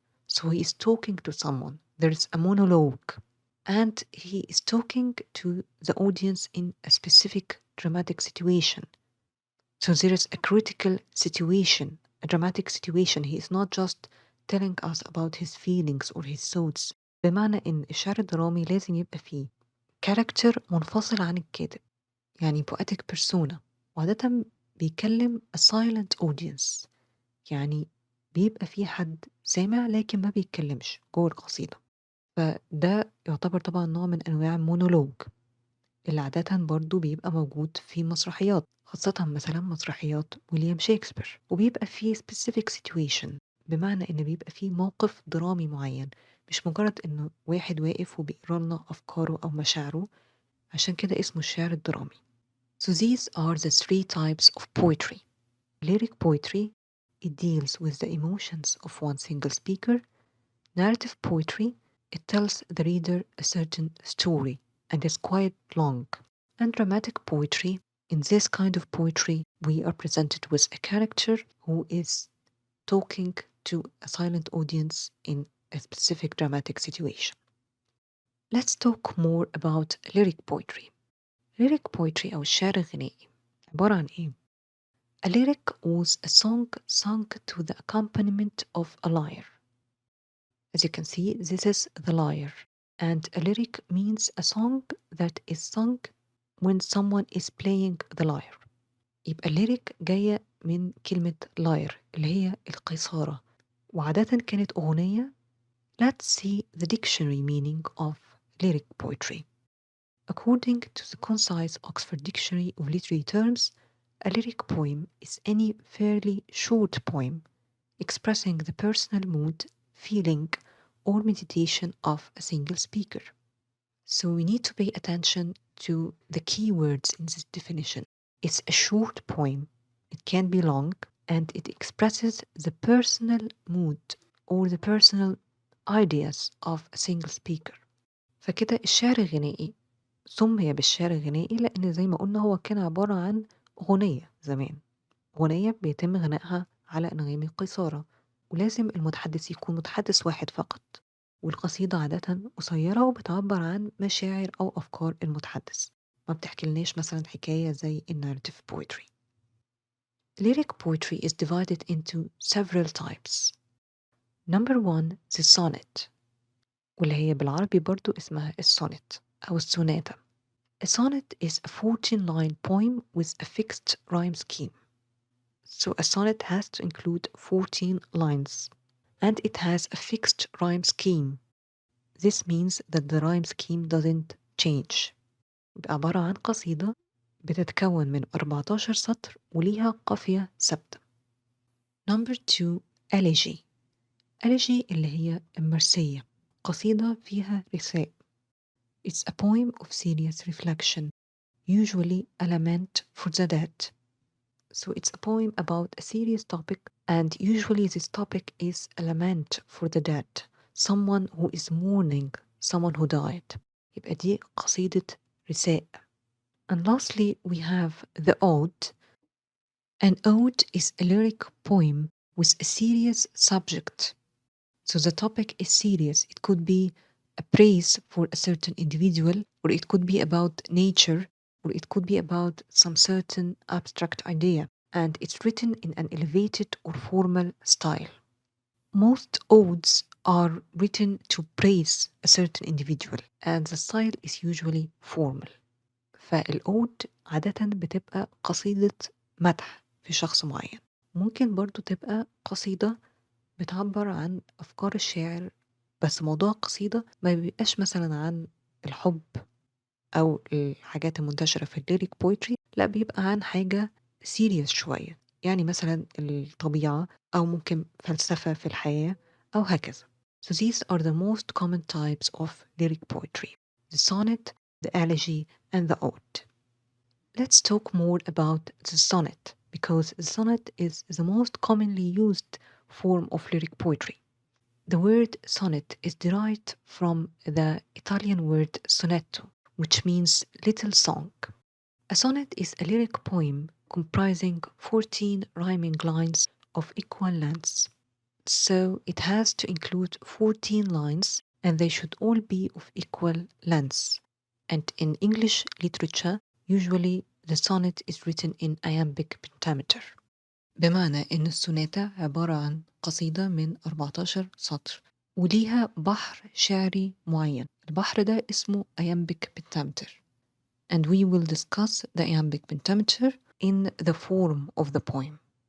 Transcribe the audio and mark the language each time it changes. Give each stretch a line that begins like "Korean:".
English: So he is talking to someone. There is a monologue. And he is talking to the audience in a specific dramatic situation. So there is a critical situation, a dramatic situation. He is not just telling us about his feelings or his thoughts.
Arabic: بمعنى إن الشعر الدرامي لازم يبقى فيه كاركتر منفصل عن الكاتب، يعني
English: poetic persona،
Arabic: وعادة بيكلم
English: a silent audience،
Arabic: يعني بيبقى فيه حد سامع لكن ما بيتكلمش جوه القصيدة. فده يعتبر طبعا نوع من أنواع المونولوج اللي عادة برضو بيبقى موجود في مسرحيات، خاصة مثلا مسرحيات ويليام شكسبير، وبيبقى فيه
English: specific situation،
Arabic: بمعنى إن بيبقى فيه موقف درامي معين، مش مجرد إنه واحد واقف وبيقرا لنا أفكاره أو مشاعره، عشان كده اسمه الشعر الدرامي.
English: So these are the 3 types of poetry. Lyric poetry, it deals with the emotions of one single speaker. Narrative poetry, it tells the reader a certain story and is quite long. And dramatic poetry, in this kind of poetry, we are presented with a character who is talking to a silent audience in a specific dramatic situation. Let's talk more about lyric poetry. Lyric poetry
Arabic: أو الشعر الغنائي عبارة عن إيه؟
English: A lyric was a song sung to the accompaniment of a lyre. As you can see, this is the lyre. And a lyric means a song that is sung when someone is playing the lyre.
Arabic: يبقى lyric جاية من كلمة lyre اللي هي القيثارة، وعادة كانت أغنية.
English: Let's see the dictionary meaning of lyric poetry. According to the concise Oxford Dictionary of Literary Terms, a lyric poem is any fairly short poem expressing the personal mood, feeling, or meditation of a single speaker. So we need to pay attention to the key words in this definition. It's a short poem, it can be long, and it expresses the personal mood or the personal ideas of a single speaker.
Arabic: فكده الشعر الغنائي سمي بالشعر الغنائي لأن زي ما قلنا هو كان عبارة عن أغنية زمان، أغنية بيتم غنائها على أنغام القيثارة، ولازم المتحدث يكون متحدث واحد فقط، والقصيدة عادة قصيرة وبتعبر عن مشاعر أو أفكار المتحدث، ما بتحكيلناش مثلا حكاية زي
English: narrative poetry. Lyric poetry is divided into several types. Number 1, the sonnet،
Arabic: واللي هي بالعربي برضو اسمها السونت أو السوناتا.
English: A sonnet is a 14-line poem with a fixed rhyme scheme. So a sonnet has to include 14 lines, and it has a fixed rhyme scheme. This means that the rhyme scheme doesn't change.
Arabic: عبارة عن قصيدة بتتكون من 14 سطر وليها قافية ثابتة.
English: Number 2, Elegy.
Arabic: Elegy اللي هي المرسية، قصيدة فيها رثاء.
English: It's a poem of serious reflection, usually a lament for the dead. So it's a poem about a serious topic, and usually this topic is a lament for the dead, someone who is mourning someone who died.
Arabic: يبقى دي قصيدة رثاء.
English: And lastly, we have the ode. An ode is a lyric poem with a serious subject. So the topic is serious. It could be a praise for a certain individual, or it could be about nature, or it could be about some certain abstract idea. And it's written in an elevated or formal style. Most odes are written to praise a certain individual, and the style is usually formal.
Arabic: فالأود عادة بتبقى قصيدة مدح في شخص معين. ممكن برضو تبقى قصيدة بتعبر عن أفكار الشاعر، بس موضوع القصيدة ما بيبقاش مثلا عن الحب أو الحاجات المنتشرة في الليريك بويتري، لا بيبقى عن حاجة سيريس شوية، يعني مثلا الطبيعة أو ممكن فلسفة في الحياة أو هكذا.
English: So these are the most common types of lyric poetry: the sonnet, the elegy, and the ode. Let's talk more about the sonnet, because the sonnet is the most commonly used form of lyric poetry. The word sonnet is derived from the Italian word sonetto, which means little song. A sonnet is a lyric poem comprising 14 rhyming lines of equal length. So it has to include 14 lines, and they should all be of equal length. And in English literature, usually the sonnet is written in iambic pentameter.
Arabic: بمعنى إن السوناتا عبارة عن قصيدة من 14 سطر وليها بحر شعري معين. البحر ده اسمه iambic pentameter.
English: And we will discuss the iambic pentameter in the form of the poem.